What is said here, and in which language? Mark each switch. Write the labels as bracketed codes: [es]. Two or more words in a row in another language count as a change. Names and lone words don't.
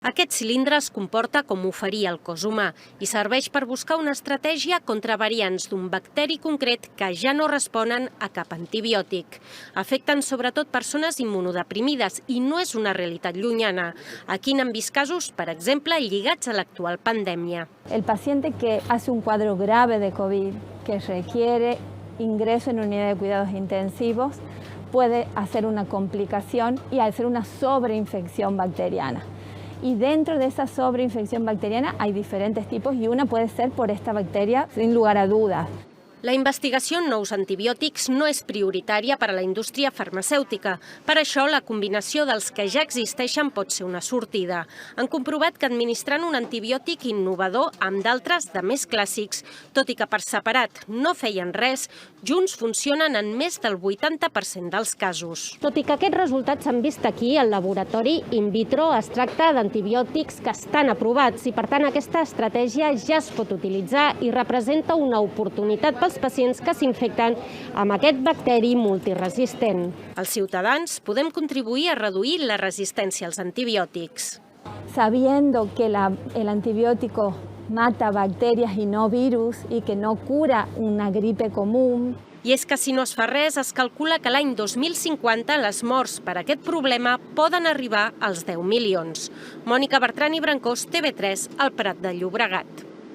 [ca] Aquest cilindre es comporta com ho faria el cos humà i serveix per buscar una estratègia contra variants d'un bacteri concret que ja no responen a cap antibiòtic. Afecten sobretot persones immunodeprimides i no és una realitat llunyana. Aquí n'han vist casos, per exemple, lligats a l'actual pandèmia. [es] El paciente que hace un cuadro grave de COVID, que requiere ingreso en unidad de cuidados intensivos, puede hacer una complicación y hacer una sobreinfección bacteriana. Y dentro de esa sobreinfección bacteriana hay diferentes tipos y una puede ser por esta bacteria sin lugar a dudas. [ca] La investigació en nous antibiòtics no és prioritària per a la indústria farmacèutica. Per això, la combinació dels que ja existeixen pot ser una sortida. Han comprovat que administrant un antibiòtic innovador amb d'altres de més clàssics, tot i que per separat no feien res, junts funcionen en més del 80% dels casos. Tot i que aquests resultats s'han vist aquí, al laboratori [la] in vitro [ca] es tracta d'antibiòtics que estan aprovats i, per tant, aquesta estratègia ja es pot utilitzar i representa una oportunitat pels pacients que s'infecten amb aquest bacteri multiresistent. Els ciutadans podem contribuir a reduir la resistència als antibiòtics. [es] Sabiendo que el antibiótico mata bacterias y no virus y que no cura una gripe común. [ca] I és que si no es fa res, es calcula que l'any 2050 les morts per aquest problema poden arribar als 10 milions. Mònica Bertran i Brancós, TV3, al Prat de Llobregat.